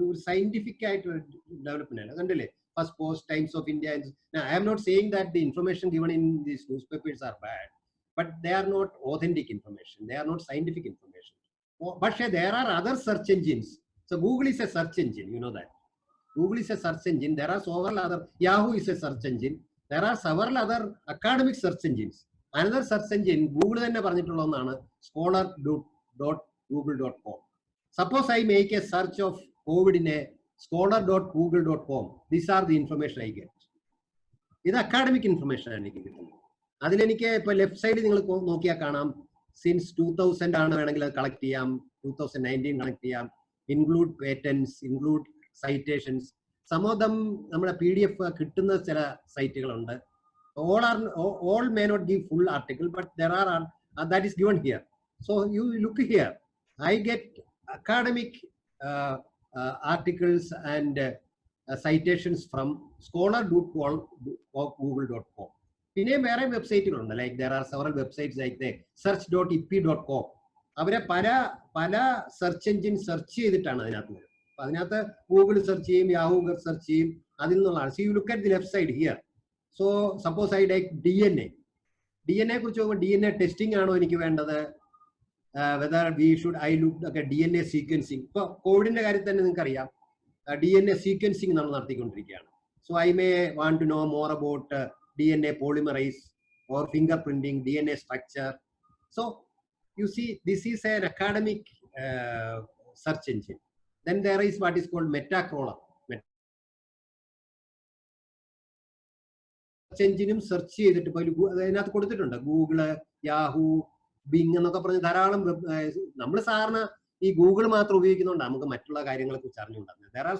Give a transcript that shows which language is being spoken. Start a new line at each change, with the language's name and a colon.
Malayalam: ഒരു സയന്റിഫിക് ആയിട്ടുള്ള ഡെവലപ്മെന്റ് ആണ്. കണ്ടില്ലേ, first post, times of India.
English: I am not saying that the information given in these news papers are bad, but they are not authentic information, they are not scientific information. But there are other search engines. So Google is a search engine, you know that. Google is a search engine. There are several other, Yahoo is a search engine. There are several other academic search engines. Another search engine Google
Malayalam: തന്നെ പറഞ്ഞിട്ടുള്ള ഒന്നാണ്
English: scholar.google.com. Suppose I make a search of COVID in a scholar.google.com, these are the information I get.
Malayalam: ഇത് academic information ആണ് എനിക്ക് കിട്ടുന്നത്. അതിലെനിക്ക് ഇപ്പൊ left സൈഡിൽ നിങ്ങൾ നോക്കിയാൽ കാണാം, സിൻസ് 2000 ആണ് വേണമെങ്കിൽ അത് കളക്ട് ചെയ്യാം, 2019 കളക്ട് ചെയ്യാം, include patents, include citations.
English: some of them
Malayalam: നമ്മുടെ PDF കിട്ടുന്ന ചില സൈറ്റുകളുണ്ട്.
English: all may not give full article, but there are that is given here. So you look here, I get academic articles and citations from scholar.google.com.
Malayalam: പിന്നെ വേറെ വെബ്സൈറ്റുകളുണ്ട്.
English: Like there are several websites like the search.ip.com.
Malayalam: അവരെ പല search engine search ചെയ്തിട്ടാണ് അതിനകത്ത് വരുന്നത്. അപ്പൊ അതിനകത്ത് Google search ചെയ്യും, യാഹൂ സെർച്ച് ചെയ്യും, അതിൽ നിന്നുള്ളതാണ്.
English: So you look at the left side here. So suppose I like
Malayalam: DNA കുറിച്ച് നോക്കുമ്പോൾ DNA ടെസ്റ്റിംഗ് ആണോ എനിക്ക് വേണ്ടത്,
English: whether we should I look at DNA sequencing.
Malayalam: ഇപ്പൊ കോവിഡിന്റെ കാര്യത്തിൽ തന്നെ നിങ്ങൾക്ക് അറിയാം, DNA sequencing നമ്മൾ നടത്തിക്കൊണ്ടിരിക്കുകയാണ്.
English: So I may want to know more about DNA polymerase or fingerprinting, DNA structure. So you see, this is an academic search engine. Then there is what is called Metacrawler.
Malayalam: Search എഞ്ചിനും search ചെയ്തിട്ട് ഇപ്പൊ അതിനകത്ത് കൊടുത്തിട്ടുണ്ട് Google, Yahoo, Bing എന്നൊക്കെ പറഞ്ഞ് ധാരാളം. നമ്മൾ സാധാരണ ഈ ഗൂഗിൾ മാത്രം ഉപയോഗിക്കുന്നുണ്ട് നമുക്ക് മറ്റുള്ള കാര്യങ്ങളെ കുറിച്ച് അറിഞ്ഞുകൊണ്ടാകുന്നത്.